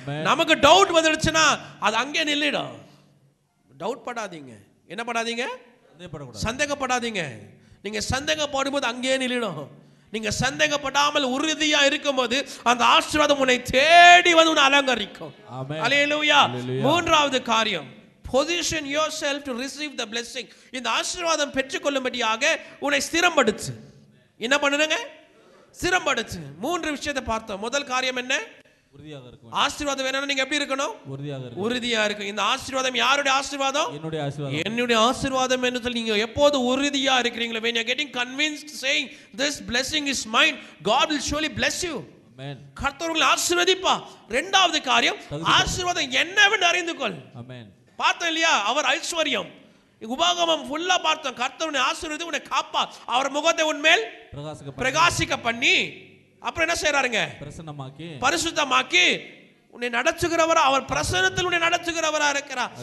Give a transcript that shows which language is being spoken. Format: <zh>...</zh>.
<ta>நமக்கு டவுட் வந்துடுச்சுன்னா அது அங்கே நில்லிடும். டவுட் படாதீங்க. என்ன படாதீங்க? சந்தேகப்படாதீங்க. நீங்க சந்தேகப்படும் போது அங்கே நில்லிடும். நீங்க சந்தேகப்படாமல் உறுதியா இருக்கும்போது அந்த ஆசீர்வாதம் உன்னை தேடி வந்து உன்னை அலங்கரிக்கும். அல்லேலூயா. 3வது காரியம்,</ta> <en>position yourself to receive the blessing.</en> <ta>இந்த ஆசீர்வாதம் பெற்றுக்கொள்ளும்படியாக உன்னை ஸ்திரப்படுத்து. என்ன பண்ணுங்க? ஸ்திரப்படுத்து. 3 விஷயத்தை பார்த்தோம். முதல் காரியம் என்ன? ஆசீர்வாதம் வேணும்னா நீங்க எப்படி இருக்கணும்? உறுதியா இருக்கும். இந்த ஆசீர்வாதம் யாருடைய ஆசீர்வாதம்? என்னுடைய ஆசீர்வாதம் என்று சொல்லி நீங்க எப்போது உறுதியா இருக்கிறீங்களோ,</ta> <en>when you are getting convinced saying this blessing is mine, God will surely bless you.</en> <ta>Amen. கர்த்தர் உங்களை ஆசீர்வதிப்பார். 2வது காரியம், ஆசீர்வாதம் என்னவென்று அறிந்து கொள். ஆமென். பார்த்தோம் இல்லையா? அவர் ஐஸ்வர்யம். உபாகமம் ஃபுல்லா பார்த்தோம். கர்த்தர் உன்னை ஆசீர்வதித்து உன்னை காப்பார். அவர் முகத்தை உன்மேல் பிரகாசிக்க பண்ணி அப்புறம் என்ன செய்றாருங்க? பரிசுத்தமாக்கி உன்னை நடத்துகிறவரா, அவர் பிரசன்னத்தில் உன்னை நடத்துகிறவரா இருக்கிறார்.</ta>